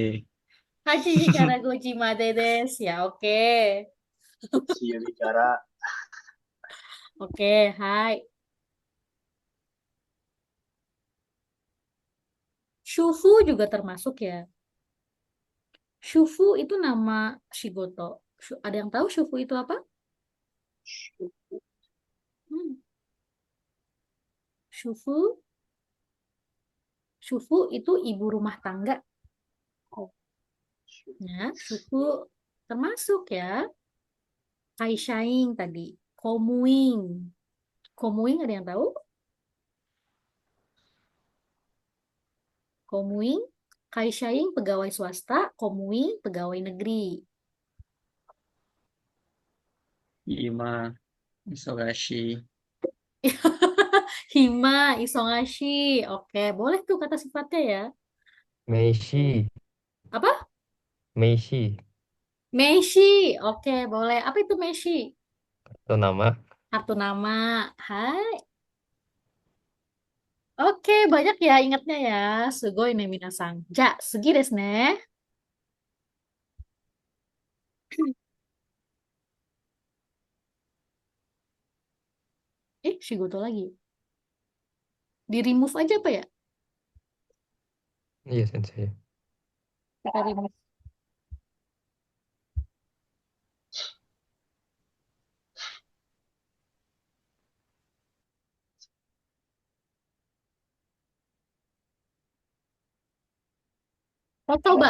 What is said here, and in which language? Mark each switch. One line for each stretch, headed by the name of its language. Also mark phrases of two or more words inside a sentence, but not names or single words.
Japanese: Hachijikara Gojimade desu.
Indonesian: Ya, oke. Si bicara. Oke, hai. Shufu juga termasuk ya. Shufu itu nama Shigoto. Ada yang tahu Shufu itu apa? Hmm. Shufu, Shufu itu ibu rumah tangga. Ya, Shufu termasuk ya. Kaishaing tadi. Komuing. Komuing ada yang tahu? Komuing, Kaishaing pegawai swasta, Komuing pegawai negeri.
Japanese: Ima, Isogashi, Hima, Isongashi.
Indonesian: Oke, boleh tuh kata sifatnya ya. Meishi, Apa? Meishi, Meishi. Oke, boleh. Apa itu Meishi? itu nama. Kartu nama. Hai. Oke, banyak ya ingatnya ya.
Japanese: Sugoi ne minasang. Ja, sugi desu ne.
Indonesian: Shigoto lagi. Di remove aja apa ya? Iya, sensei. Kita remove. Kotoba.